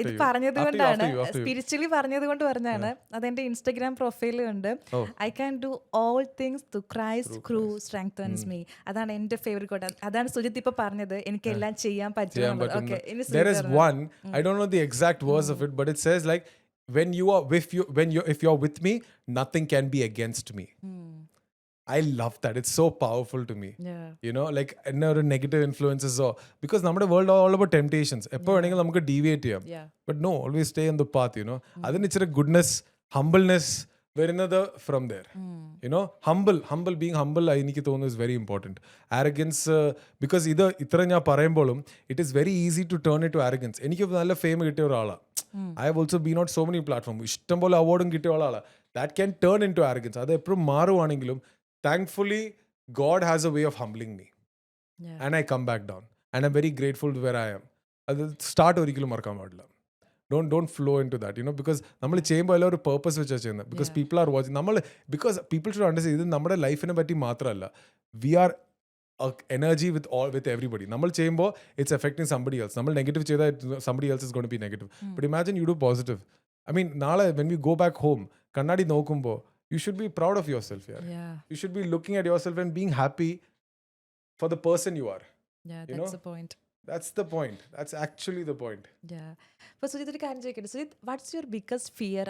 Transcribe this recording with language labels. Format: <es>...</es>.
<ml>ഇത് പറഞ്ഞത് കൊണ്ടാണ്, സ്പിരിച്വലി പറഞ്ഞത് കൊണ്ട് പറഞ്ഞാണ്. അതെന്റെ ഇൻസ്റ്റഗ്രാം പ്രൊഫൈലിൽ ഉണ്ട്.</ml> <en>I can do all things through Christ who strengthens me.</en> <ml>അതാണ് എൻ്റെ ഫേവറേറ്റ് കോട്ട്. അതാണ് സുജിത്ത് ഇപ്പൊ പറഞ്ഞത്, എനിക്ക് എല്ലാം ചെയ്യാൻ പറ്റും.</ml> <en>There is one, I don't know the exact words of it, but it says like, when you are with you, if you are with me, nothing can be against me. I love that. It's so powerful to me. Yeah. You know, like another negative influences or because</en> <ml>നമ്മുടെ</ml> <en>world all about temptations.</en> <ml>എപ്പോൾ വേണമെങ്കിലും നമുക്ക് deviate ചെയ്യാം.</ml> <en>But no, always stay on the path, you know.</en> <ml>അതിന് ഇച്ചിരി</ml> <en>goodness, humbleness വരുന്നത് from there. You know, being humble</en> <ml>എനിക്ക് തോന്നുന്നു</ml> <en>is very important. Arrogance, because</en> <ml>ഇത്ര ഞാൻ പറയുമ്പോഴും</ml> <en>it is very easy to turn it to arrogance.</en> <ml>എനിക്ക് നല്ല ഫെയിം കിട്ടിയ ഒരാളാണ്.</ml> <en>I have also been on so many platforms.</en> <ml>ഇഷ്ടംപോലെ അവാർഡും കിട്ടിയ ഒരാളാണ്.</ml> <en>That can turn into arrogance.</en> <ml>അത് എപ്പോഴും മാറുവാണെങ്കിലും</ml> <en>thankfully God has a way of humbling me. And I come back down and I'm very grateful to where I am.</en> <ml>അത് start ഒരിക്കലും മറക്കാൻ പാടില്ല.</ml> <en>Don't flow into that, you know, because</en> <ml>നമ്മൾ ചെയ്യുമ്പോൾ എല്ലാം ഒരു പേർപ്പസ് വെച്ചാണ് ചെയ്യുന്നത്.</ml> <en>Because people are watching. Because people should understand,</en> <ml>ഇത് നമ്മുടെ ലൈഫിനെ പറ്റി മാത്രമല്ല.</ml> <en>We are energy with everybody.</en> <ml>നമ്മൾ ചെയ്യുമ്പോൾ</ml> <en>it's affecting somebody else.</en> <ml>നമ്മൾ നെഗറ്റീവ് ചെയ്താൽ</ml> <en>somebody else is going to be negative. But imagine you do positive. I mean,</en> <ml>നാളെ</ml> <en>when we go back home,</en> <ml>കണ്ണാടി നോക്കുമ്പോൾ</ml> <en>you should be proud of yourself. Yeah. You should be looking at yourself and being happy for the person you are. Yeah, that's the point. That's the point. That's actually the point. Yeah.</en> <ml>അപ്പോൾ സുജിത്ത് ഒരു കാര്യം ചോദിക്കട്ടെ, Sujith,</ml> <en>What's your biggest fear?</en>